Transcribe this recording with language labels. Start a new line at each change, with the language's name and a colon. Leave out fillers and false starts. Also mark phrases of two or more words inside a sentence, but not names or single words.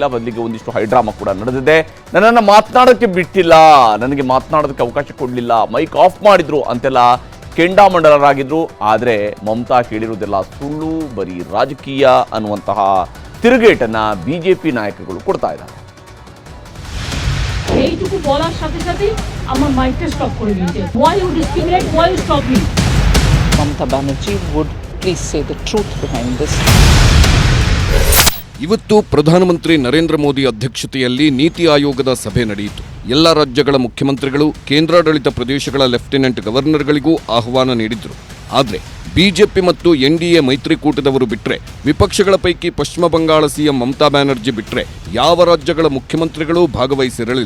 Kannada: ಬದಲಿಗೆ ಒಂದಿಷ್ಟು ಹೈಡ್ರಾಮಾ ಕೂಡ ನಡೆದಿದೆ. ನನ್ನನ್ನು ಮಾತನಾಡೋಕ್ಕೆ ಬಿಟ್ಟಿಲ್ಲ, ನನಗೆ ಮಾತನಾಡೋದಕ್ಕೆ ಅವಕಾಶ ಕೊಡಲಿಲ್ಲ,
English: mic off
Kannada: ಮಾಡಿದ್ರು ಅಂತೆಲ್ಲ ಕೆಂಡಾಮಂಡಲರಾಗಿದ್ರು. ಆದರೆ ಮಮತಾ ಕೇಳಿರುವುದೆಲ್ಲ ಸುಳ್ಳು, ಬರೀ ರಾಜಕೀಯ ಅನ್ನುವಂತಹ ತಿರುಗೇಟನ್ನ ಬಿಜೆಪಿ ನಾಯಕರುಗಳು ಕೊಡ್ತಾ ಇದ್ದಾರೆ.
Bangla: এইটুকু বলার সাথে সাথে আমার মাইকটা স্টপ করে দিয়েছে.
English: Why you discriminate? Why you stop me? Mamata Banerjee would please say the truth behind this.
Kannada: ಇವತ್ತು ಪ್ರಧಾನಮಂತ್ರಿ ನರೇಂದ್ರ ಮೋದಿ ಅಧ್ಯಕ್ಷತೆಯಲ್ಲಿ ನೀತಿ ಆಯೋಗದ ಸಭೆ ನಡೆಯಿತು. ಎಲ್ಲ ರಾಜ್ಯಗಳ ಮುಖ್ಯಮಂತ್ರಿಗಳು, ಕೇಂದ್ರಾಡಳಿತ ಪ್ರದೇಶಗಳ
English: lieutenant governors
Kannada: ಆಹ್ವಾನ ನೀಡಿದ್ರು. ಆದರೆ ಬಿಜೆಪಿ ಮತ್ತು ಎನ್ಡಿಎ ಮೈತ್ರಿಕೂಟದವರು ಬಿಟ್ಟರೆ, ವಿಪಕ್ಷಗಳ ಪೈಕಿ ಪಶ್ಚಿಮ ಬಂಗಾಳ ಸಿಎಂ ಮಮತಾ ಬ್ಯಾನರ್ಜಿ ಬಿಟ್ಟರೆ ಯಾವ ರಾಜ್ಯಗಳ ಮುಖ್ಯಮಂತ್ರಿಗಳೂ ಭಾಗವಹಿಸಿರಲಿಲ್ಲ.